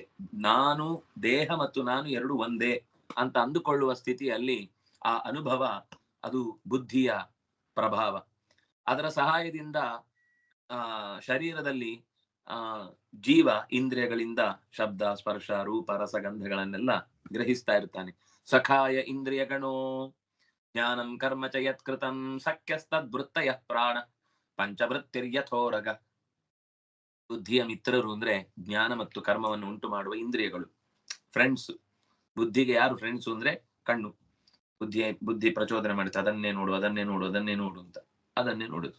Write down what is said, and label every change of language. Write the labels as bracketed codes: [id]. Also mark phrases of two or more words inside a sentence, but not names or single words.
[kn] ನಾನು, ದೇಹ ಮತ್ತು ನಾನು ಎರಡು ಒಂದೇ ಅಂತ ಅಂದುಕೊಳ್ಳುವ ಸ್ಥಿತಿಯಲ್ಲಿ ಆ ಅನುಭವ ಅದು ಬುದ್ಧಿಯ ಪ್ರಭಾವ. ಅದರ ಸಹಾಯದಿಂದ ಶರೀರದಲ್ಲಿ ಜೀವ ಇಂದ್ರಿಯಗಳಿಂದ ಶಬ್ದ ಸ್ಪರ್ಶ ರೂಪ ರಸಗಂಧಗಳನ್ನೆಲ್ಲ ಗ್ರಹಿಸ್ತಾ ಇರ್ತಾನೆ. [sa] ಸಖಾಯ ಇಂದ್ರಿಯಗಣೋ ಜ್ಞಾನಂ ಕರ್ಮ ಚ ಯತ್ಕೃತಂ ಸಖ್ಯಸ್ತದ್ವೃತ್ತಯ ಪ್ರಾಣ ಪಂಚವೃತ್ತಿರ್ಯಥೋರಗ. [kn] ಬುದ್ಧಿಯ ಮಿತ್ರರು ಅಂದ್ರೆ ಜ್ಞಾನ ಮತ್ತು ಕರ್ಮವನ್ನು ಉಂಟು ಮಾಡುವ ಇಂದ್ರಿಯಗಳು, ಫ್ರೆಂಡ್ಸ್. ಬುದ್ಧಿಗೆ ಯಾರು ಫ್ರೆಂಡ್ಸ್ ಅಂದ್ರೆ ಕಣ್ಣು. ಬುದ್ಧಿ ಪ್ರಚೋದನೆ ಮಾಡುತ್ತೆ, ಅದನ್ನೇ ನೋಡು ಅದನ್ನೇ ನೋಡು ಅದನ್ನೇ ನೋಡು ಅಂತ, ಅದನ್ನೇ ನೋಡುತ್ತೆ.